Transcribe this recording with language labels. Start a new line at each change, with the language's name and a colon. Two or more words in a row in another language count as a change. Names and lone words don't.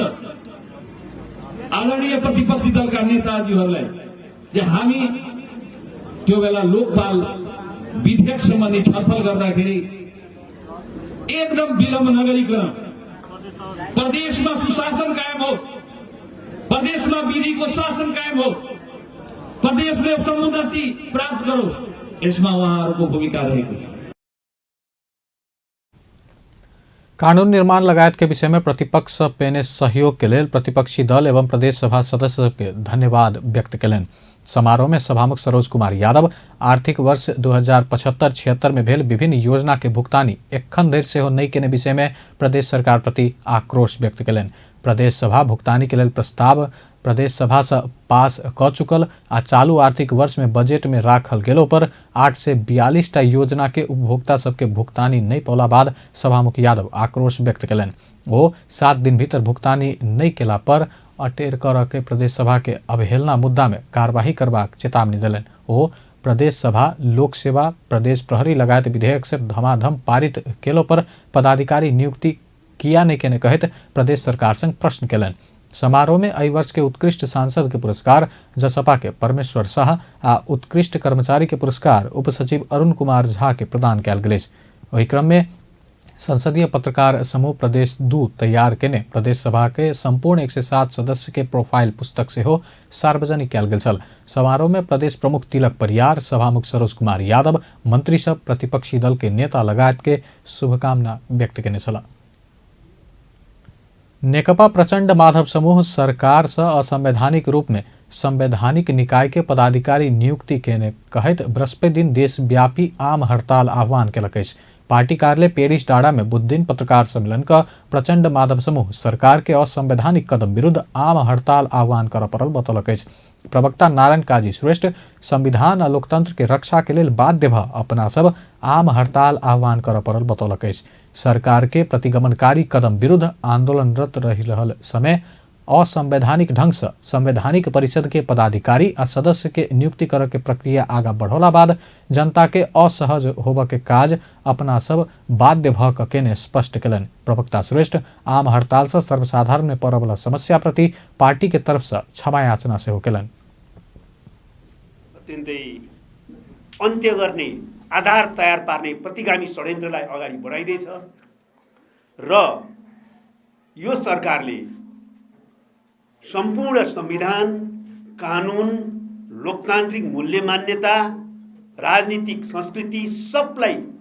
Nepali: आदरणीय प्रतिपक्षी दलका नेताजीहरूलाई जे हामी त्यो बेला लोकपाल विधेयक सम्बन्धी छलफल गर्दाखेरि एकदम विलम्ब नगरिकन प्रदेशमा सुशासन कायम होस्, प्रदेशमा विधिको शासन कायम होस्, प्रदेशले समुन्नति प्राप्त गरोस्, यसमा उहाँहरूको भूमिका रहेको छ।
Maithili: कानून निर्माण लगायत के विषय में प्रतिपक्ष पेने सहयोग के लिए प्रतिपक्षी दल एवं प्रदेश सभा सदस्य के धन्यवाद व्यक्त कलन। समारोह में सभामुख सरोज कुमार यादव आर्थिक वर्ष 2075-76 में भेल विभिन्न योजना के भुगतानी एखन धरि सेहो नहीं केने विषय में प्रदेश सरकार प्रति आक्रोश व्यक्त कलन। प्रदेश सभा भुगतानी के लिए प्रस्ताव प्रदेश सभा से पास क चुकल आ चालू आर्थिक वर्ष में बजट में राखल गेलो पर 8 से 42 टा योजना के उपभोक्ता सबके भुगतानी नहीं पौला बाद सभामुख यादव आक्रोश व्यक्त कलन। वो 7 दिन भीतर भुगतानी नहीं केला पर अटेर कर के प्रदेश सभा के अवहेलना मुद्दा में कार्यवाही करबाक चेतावनी दिलन। वो प्रदेश सभा लोक सेवा प्रदेश प्रहरी लगायत विधेयक से धमाधम पारित केलो पर पदाधिकारी नियुक्ति किया नहीं केने कहत प्रदेश सरकार संग प्रश्न केलन। समारोह में एहि वर्ष के उत्कृष्ट सांसद के पुरस्कार जसपा के परमेश्वर शाह आ उत्कृष्ट कर्मचारी के पुरस्कार उप सचिव अरुण कुमार झा के प्रदान कयल गेल। वही क्रम में संसदीय पत्रकार समूह प्रदेश 2 तैयार केने प्रदेश सभा के संपूर्ण 107 सदस्य के प्रोफाइल पुस्तक से हो सार्वजनिक कयल गेल छल। समारोह में प्रदेश प्रमुख तिलक परियार, सभामुख सरोज कुमार यादव, मंत्री सब प्रतिपक्षी दल के नेता लगायत के शुभकामना व्यक्त केने छला। नेकपा प्रचंड माधव समूह सरकार से असंवैधानिक रूप में संवैधानिक निकाय के पदाधिकारी नियुक्ति केने कहत बृहस्पति दिन देशव्यापी आम हड़ताल आह्वान केलक। पार्टी कार्यालय पेरिस डाँडा में बुध दिन पत्रकार सम्मेलन का प्रचंड माधव समूह सरकार के असंवैधानिक कदम विरुद्ध आम हड़ताल आह्वान कर परल बतौलक। प्रवक्ता नारायण काजी श्रेष्ठ संविधान और लोकतंत्र के रक्षा के लिए बाध्य भ अपना सब आम हड़ताल आह्वान कर परल बतौलक। सरकार के प्रतिगमनकारी कदम विरुद्ध आंदोलनरत रहल समय असंवैधानिक ढंग से संवैधानिक परिषद के पदाधिकारी आ सदस्य के नियुक्ति कर के प्रक्रिया आगा बढ़ोला बाद जनता के असहज होबे के काज अपना सब बाध्य भ केने स्पष्ट कलन। प्रवक्ता श्रेष्ठ आम हड़ताल से सर्वसाधारण में पड़े वाला समस्या प्रति पार्टी के तरफ से क्षमा याचना से हो केलन।
Nepali: अत्यन्तै अन्त्य गर्ने आधार तयार पार्ने प्रतिगामी षड्यन्त्रलाई अगाडि बढाइदैछ र यो सरकारले सम्पूर्ण संविधान, कानुन, लोकतान्त्रिक मूल्य मान्यता, राजनीतिक संस्कृति सबलाई